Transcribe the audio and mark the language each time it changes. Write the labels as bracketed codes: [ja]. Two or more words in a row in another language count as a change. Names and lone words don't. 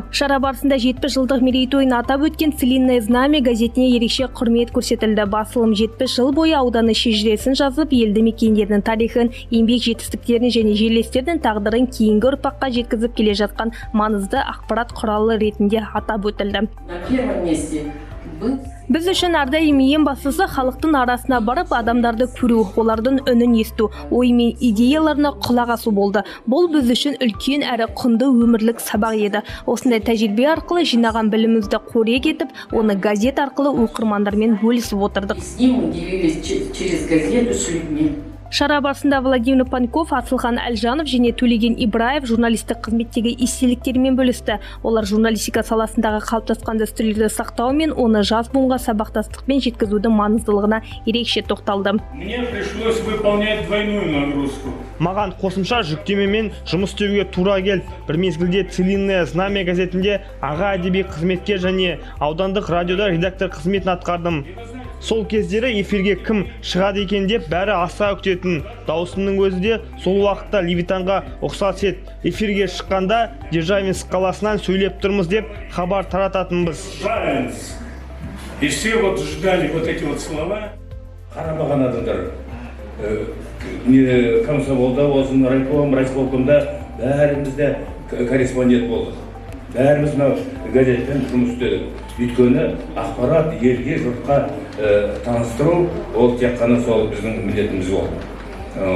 [kk] Шара барысында 70 жылдық мерейтойын атап өткен Целинное знамя газетіне ерекше құрмет көрсетілді. Басылым 70 жыл бойы ауданы шежіресін жазып, елді мекендердің тарихын, еңбек жетістіктерін және жерлестердің тағдырын кейінгі ұрпаққа жеткізіп келе жатқан маңызды ақпарат құралы ретінде атап өтілді. [ru] На первом месте был... [kk] Біз үшін әрдайым ең бастысы халықтың арасына барып, адамдарды көру, олардың үнін есту, ой мен идеяларына құлақ асу болды. Бұл біз үшін үлкен әрі құнды өмірлік сабақ еді. Осындай тәжірибе арқылы жинаған білімімізді қорек етіп, оны газет арқылы оқырмандармен бөлісіп отырдық. [ru] С ним мы делились через газету с людьми. [kk] Шара барысында Владимир Паньков, Асылхан Әлжанов және Төлеген Ибраев журналистік қызметтегі естеліктерімен бөлісті. Олар журналистика саласындағы қалыптасқан дәстүрлерді сақтау мен оны жас буынға сабақтастықпен жеткізудің маңыздылығына ерекше тоқталды. [ru] Мне пришлось выполнять двойную нагрузку. [kk] Маған қосымша жүктемемен жұмыс істеуге тура келді. Бір мезгілде Целинное знамя газетінде аға әдеби қызметкер және аудандық радиода редактор қызметін атқардым. Сол кездері эфирге кім шығады екен деп бәрі аса күтетін. Даусымның өзі де сол уақытта Левитанға ұқсас еді. Эфирге шыққанда Державинск қаласынан сөйлеп тұрмыз деп хабар тарататынбыз. [ru] И все вот ждали вот эти вот слова. [kk] Қарамаған адамдар, комсомолда болсын, райисполкомда бәрімізде корреспондент болдық. Бәріміз газетпен жұмыс істедік. Өйткені ақпарат елге, жұртқа таныстыру, ол тек қана сол біздің міндетіміз болды.